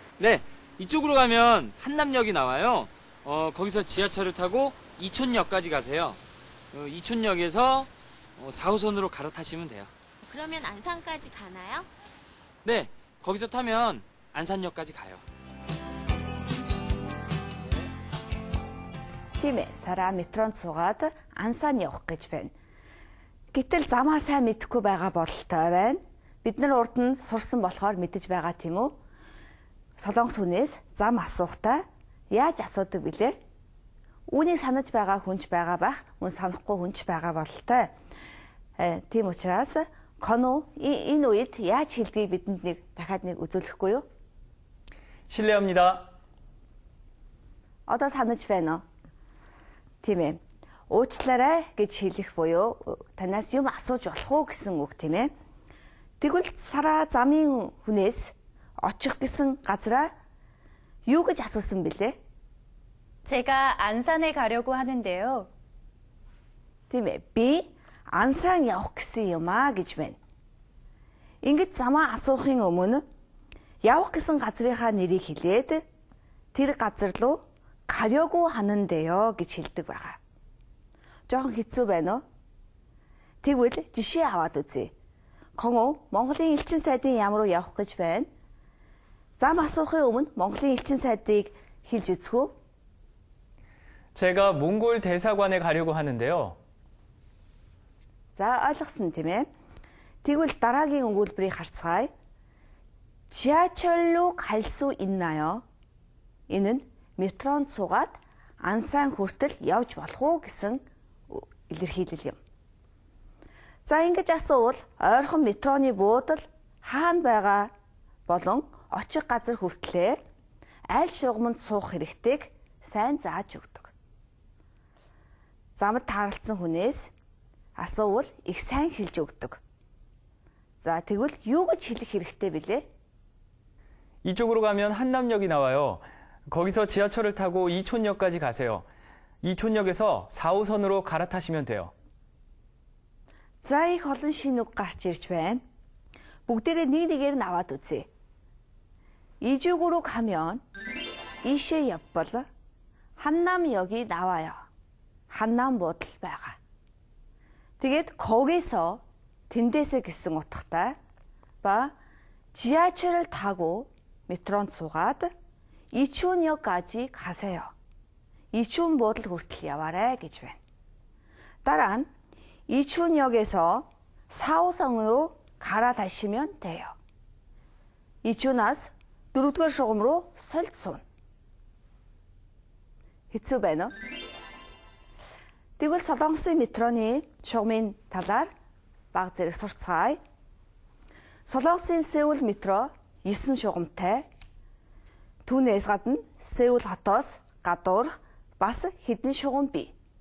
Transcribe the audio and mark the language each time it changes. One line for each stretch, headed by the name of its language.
Korean: 네, 이쪽으로 가면 한남역이 나와요. 거기서 지하철을 타고 이촌역까지 가세요. 이촌역에서 4호선으로 갈아타시면 돼요. 그러면 안산까지 가나요? 네, 거기서 타면 안산역까지 가요.
Mongolian: Тийм ээ, Сара метронд суугаад Ансaan явах гэж байна. Гэтэл замаа сайн мэдэхгүй байгаа бололтой байна. Бид нар урд нь сурсан болохоор мэдэж байгаа тийм үү? Солонгос хүнээс зам асуухтаа яаж асуудаг билээ? Үүнийг санаж байгаа хүнч байгаа байх, мөн санахгүй хүнч байгаа бололтой. Тийм учраас Коно энэ үед яаж хэлдгийг бидэнд дахиад үзүүлэхгүй юу?
Korean: 실례합니다.
Mongolian: Одоо санаж байна уу? Тийм ээ. Уучлаарай гэж хэлэх буюу танаас юм асууж болох уу гэсэн үг тийм ээ. Тэгвэл Сара замын хүнээс очих гэсэн газараа юу гэж асуусан бilé?
Korean: 제가 안산에 가려고 하는데요.
Mongolian: Тийм ээ. Би Ансан явах гэсэн юм аа гэж байна. Ингээд замаа асуухын өмнө явах гэсэн газрынхаа нэрийг хэлээд тэр газар руу
Korean: 가려고 하는데요
Mongolian: гэж хэлдэг байгаа. Жохон хэцүү байна уу? Тэгвэл жишээ аваад үзье. Коно Монголын элчин сайдын яам руу явах гэж байна. Зам асуухын өмнө Монголын элчин сайдыг хэлж үзэх үү?
Korean: 제가 몽골 대사관에 가려고 하는데요.
Mongolian: За ойлгосон тийм ээ. Тэгвэл дараагийн өгүүлбэрийг харцгаая.
Korean: 지하철로 갈 수 있나요?
Mongolian: Энэ нь метронд суугаад Ансан хүртэл явж болох уу гэсэн илэрхийлэл юм. За ингэж асуувал ойрхон метроны буудал хаана байгаа болон очих газар хүртлээр аль шугамд суух хэрэгтэйг сайн зааж өгдөг. Замд тааралцсан хүнээс асуувал их сайн хэлж өгдөг. За тэгвэл юу гэж хэлэх хэрэгтэй билээ?
Korean: 이쪽으로 가면 한남역이 나와요. 거기서 지하철을 타고 이촌역까지 가세요. 이촌역에서 4호선으로 갈아타시면 돼요.
Mongolian: За их олон шинэ үг гарч ирж байна. Бүгдээрээ нэг нэгээр нь аваад үзье.
Korean: 이쪽으로 가면 이시에 옆벌 한남역이 나와요.
Mongolian: 한남 буудал байгаа. Тэгээд
Korean: 거기서 딘데스
Mongolian: гэсэн утгатай ба
Korean: 지하철을 타고
Mongolian: метронд суугаад
Korean: 이촌역까지 가세요.
Mongolian: 이촌 буудал хүртэл яваарай гэж байна. дараа нь
Korean: 이촌역에서 4호선으로 갈아타시면 돼요.
Mongolian: 이촌аас 4-р шугам руу солид суuna. Хэцүү байна уу? Тэгвэл Солонгосын метроны шугамын талаар баг зэрэг сурцгаая. Солонгосын Сеул метро 9 шугамтай. Түүнээс гадна Сеул хотоос гадуурх бас хэдэн шугам бий.